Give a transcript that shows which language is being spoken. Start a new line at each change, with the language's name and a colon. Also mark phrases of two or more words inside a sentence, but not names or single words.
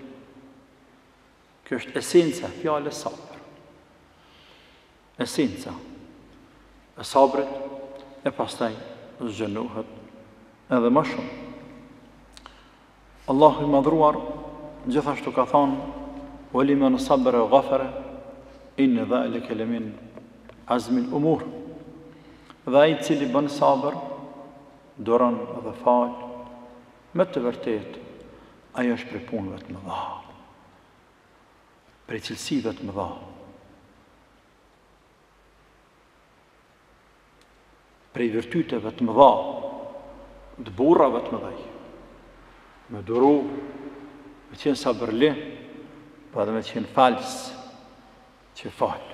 Albanian: Kjo është esenca, fjale sabër. Esenca e sabrit, e pastaj zgjënohet edhe më shumë. Allahu i madhruar gjithashtu ka thënë:
Arabic: "ولمن صبر وغفر إن ذلك لمن عزم الأمور."
Albanian: Dhe ai i cili bën sabër, duron dhe fal, me të vërtetë, ajo është prej punëve të mëdha, prej cilësive të mëdha, prej virtyteve të mëdha, të burrave të mëdhej, me duru, me qenë sabërli, pa dhe me qenë falës, që falë.